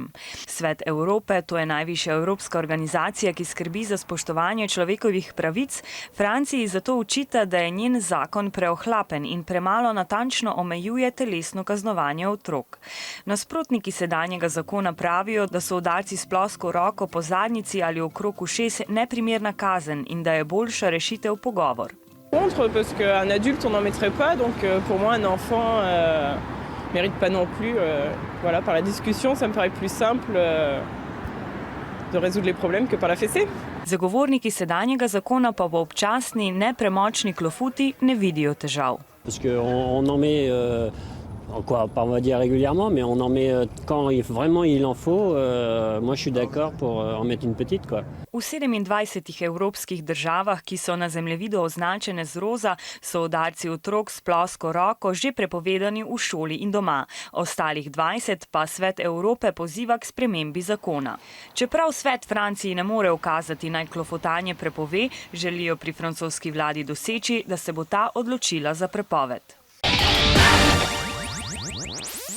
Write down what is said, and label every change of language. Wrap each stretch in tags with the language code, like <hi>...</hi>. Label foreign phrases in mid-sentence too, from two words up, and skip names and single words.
<sl>Svet Evrope, to je najvišja evropska organizacija, ki skrbi za spoštovanje človekovih pravic, Franciji zato očita, da je njen zakon preohlapen in premalo natančno omejuje telesno kaznovanje otrok. Nasprotniki sedanjega zakona pravijo, da so udarci s plosko roko po zadnjici ali okrog ušes neprimerna kazen in da je boljša rešitev pogovor.</sl> <fr>Contre, parce qu'un adulte on n'en mettrait pas, donc pour moi un enfant mérite pas non plus. Voilà, par la discussion ça me paraît plus simple de résoudre les problèmes que par la fessée.</fr> <sl>Zagovorniki sedanjega zakona pa v občasni, nepremočni klofuti ne vidijo težav.</sl> <fr>Parce qu'on en met, quoi, pas on va dire régulièrement, mais on en met quand vraiment il en faut. Moi je suis d'accord pour en mettre une petite, quoi.</fr> <sl>V 27 evropskih državah, ki so na zemljevidu označene z roza, so udarci otrok s plosko roko že prepovedani v šoli in doma. Ostalih 20 pa Svet Evrope poziva k spremembi zakona. Čeprav Svet Franciji ne more ukazati, naj klofutanje prepove, želijo pri francoski vladi doseči, da se bo ta odločila za prepoved.</sl>